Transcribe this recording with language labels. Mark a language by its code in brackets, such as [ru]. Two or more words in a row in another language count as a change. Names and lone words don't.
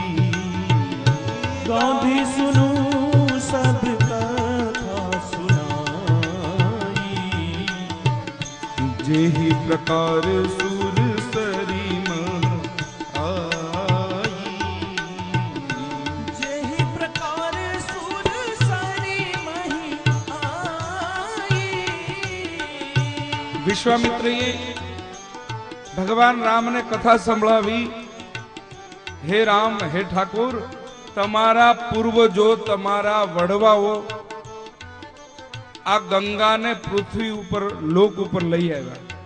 [awa] गांधी सुनो सब कथा सुनाई जेहि प्रकार सुर सरी मह आई जेहि प्रकार सुर सरी मही आई [gu] વિશ્વામિત્રએ ભગવાન રામને કથા સંભળાવી હે રામ હે ઠાકોર તમારા પૂર્વજો તમારા વડવાઓ આ ગંગાને પૃથ્વી ઉપર લોક ઉપર લઈ આવ્યા